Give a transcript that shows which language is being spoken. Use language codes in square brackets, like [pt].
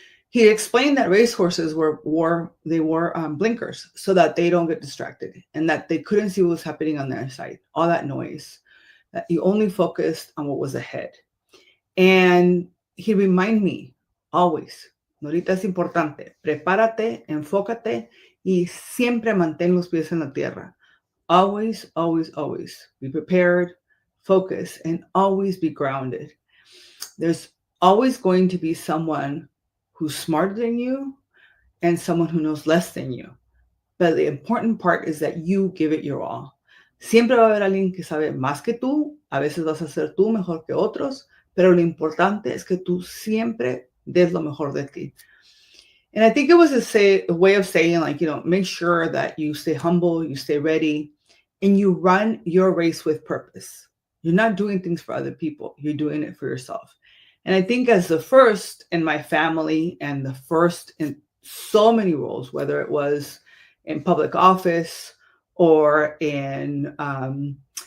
[en] He explained that racehorses wore blinkers so that they don't get distracted and that they couldn't see what was happening on their side, all that noise, that you only focused on what was ahead. And he reminded me always [es] Norita, es importante. Prepárate, enfócate y siempre mantén los pies en la tierra. [en] Always, always, always be prepared, focus, and always be grounded. There's always going to be someone who's smarter than you and someone who knows less than you. But the important part is that you give it your all. [es] Siempre va a haber alguien que sabe más que tú. A veces vas a ser tú mejor que otros, pero lo importante es que tú siempre des lo mejor de ti. [en] And I think it was a way of saying, like, make sure that you stay humble, you stay ready, and you run your race with purpose. You're not doing things for other people, you're doing it for yourself. And I think as the first in my family and the first in so many roles, whether it was in public office or in an